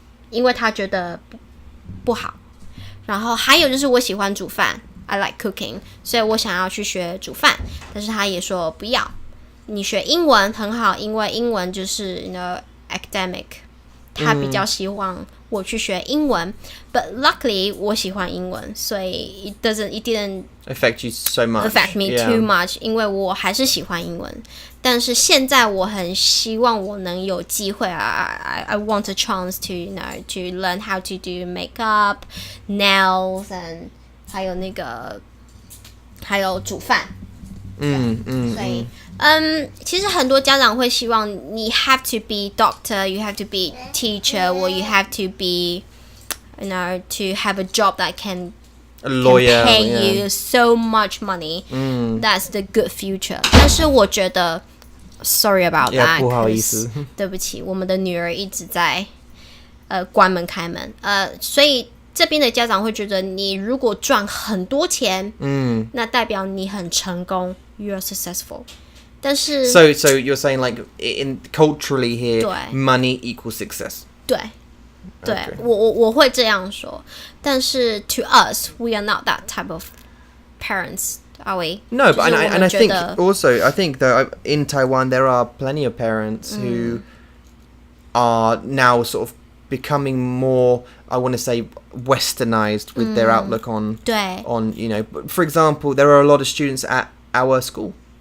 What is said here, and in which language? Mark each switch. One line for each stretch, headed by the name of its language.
Chinese: 因为他觉得不好，然后还有就是我喜欢煮饭 ，
English: I like cooking，
Chinese: 所以我想要去学煮饭，但是他也说不要，你学英文很好，因为英文就是academic， 他比较希望我去学英文，
English: but luckily
Chinese: 我喜欢英文，所以
English: it didn't affect you so much, affect me too much，
Chinese: 因为我还是喜欢英文。但是现在我很希望我能有机会
English: I want a chance to to learn how to do makeup, nails and
Chinese: 还有煮饭。所以其实很多家长会希望你
English: have to be doctor, you have to be teacher, or you have to be to have a job that can lawyer, can pay you so much money. That's the good future.
Chinese: 但是我觉得
English: sorry about that.
Chinese: 不好意思，对不起，我们的女儿一直在关门开门。所以这边的家长会觉得你如果赚很多钱，那代表你很成功 ，
English: you are successful.
Chinese: 但是
English: So you're saying like in culturally here, money equals success.
Chinese: 对。Okay. 我会这样说，但是
English: to us, we are not that type of parents, are we? No, but and I think also I think that in Taiwan there are plenty of parents who are now sort of becoming more, I want to say, westernized with their outlook on for example, there are a lot of students at our school.